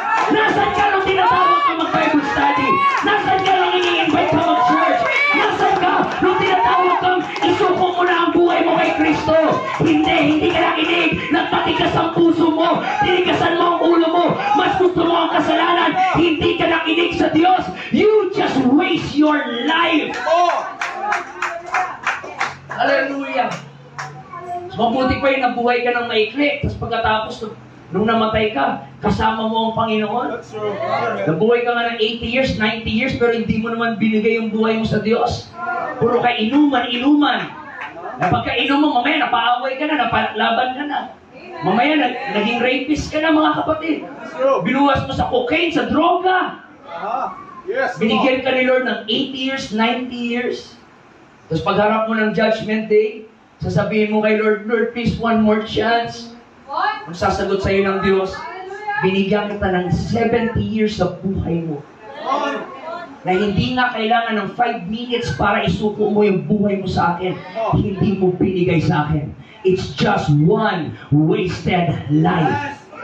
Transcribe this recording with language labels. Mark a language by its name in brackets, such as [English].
[Filipino] Nasaan ka nung tinatawag ka mag-Bible study? Nasaan ka nung ini-invite ka mag-church? Nasaan ka nung tinatawag kang isuko mo na ang buhay mo kay Kristo? Hindi ka nakinig. Nagpatigas ang puso mo. Tinigasan mo ang ulo mo. Mas gusto mo ang kasalanan. Hindi ka nakinig sa Diyos. [English] You just waste your life. Hallelujah. [Filipino] Mabuti pa yun, nabuhay ka ng maikli. Tapos pagkatapos, nung namatay ka, kasama mo ang Panginoon. [English] That's true. [Filipino] Nabuhay ka nga ng 80 years, 90 years, pero hindi mo naman binigay yung buhay mo sa Diyos. Puro ka inuman. Pagka-inom mo, mamaya napaaway ka na, napalaban ka na. Mamaya naging rapist ka na, mga kapatid. [English] That's true. [Filipino] Binuwas mo sa cocaine, sa droga. [English] Yes. [Filipino] Binigyan ka ni Lord ng 80 years, 90 years. Tapos pagharap mo ng Judgment Day, sasabihin mo kay Lord, Lord, [English] please, one more chance. [Filipino] Ang sasagot sa'yo ng Diyos, binigyan kita ng 70 years sa buhay mo. Na hindi nga kailangan ng 5 minutes para isuko mo yung buhay mo sa akin. Hindi mo binigay sa akin. [English] It's just one wasted life.